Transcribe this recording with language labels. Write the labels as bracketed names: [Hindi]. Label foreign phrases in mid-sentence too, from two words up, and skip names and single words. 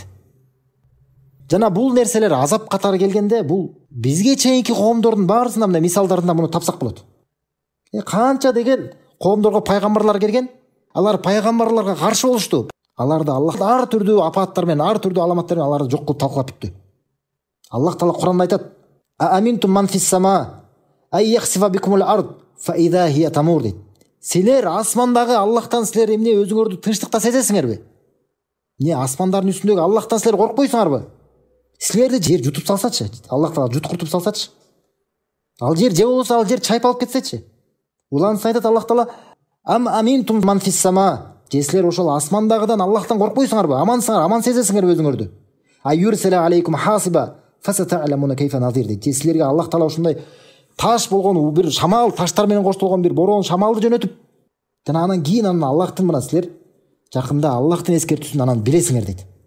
[Kyrgyz] Жана бул нерселер азап катары келгенде, бул бизге чейинки коомдордун баарысында мына мисалдарында муну тапсак болот. Канча деген коомдорго пайгамбарлар келген, алар пайгамбарларга каршы болушту. Аларды Аллах ар түрдүү апаттар менен, ар түрдүү аламаттар менен аларды жок кылып талкалап бүттү. Аллах Таала Куранда айтат: [Arabic] "أأمنتم من في السماء أن يخسف بكم الأرض فإذا هي تمور" дейт. [Kyrgyz] Силер асмандагы Аллахтан силер эмне өзүңөрдү тынчтыкта сезесиңерби? Не асмандардын үстүндөгү Аллахтан силер коркпойсуңарбы? Силерди жер жутуп салсачы, Аллах Таала жуткуртуп салсачы. Ал жер же болбосо ал жер чайпалып кетсечи. Уланса айтат Аллах Таала: [Arabic] "أم أمنتم من في السماء", [Kyrgyz] же силер ошол асмандагыдан Аллахтан коркпойсуңарбы? Амансыңар, аман сезесиңерби өзүңөрдү? [Arabic] أن يرسل عليكم حاصبا فستعلمون كيف نذير [Kyrgyz] дейт. Же силерге Аллах Таала ушундай таш болгон бир шамал, таштар менен коштолгон бир борон шамалды жөнөтүп, жана анан кийин Аллахтын мына силер жакында Аллахтын эскертүүсүн анан билесиңер дейт.